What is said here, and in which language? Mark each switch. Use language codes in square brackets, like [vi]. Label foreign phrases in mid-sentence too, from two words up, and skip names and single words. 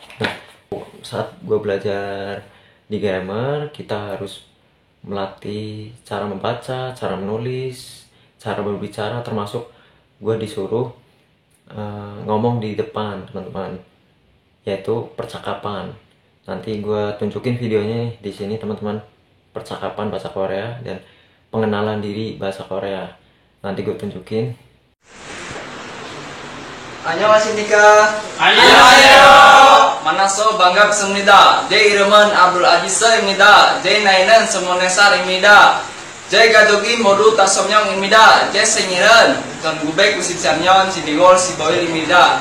[id] Nah, Saat gue belajar di grammar, kita harus melatih cara membaca, cara menulis, cara berbicara, termasuk gue disuruh ngomong di depan teman-teman, yaitu percakapan. Nanti gue tunjukin videonya nih di sini teman-teman, percakapan bahasa Korea dan pengenalan diri bahasa Korea. Nanti gue tunjukin. [ko] 안녕하십니까? 안녕하세요. 만나서 반갑습니다. 제 이름은 아브둘 아지스입니다. 제 나이는 24살입니다. 제 가족이 모두 5명입니다. 제 생일은 1993년 12월 15일입니다.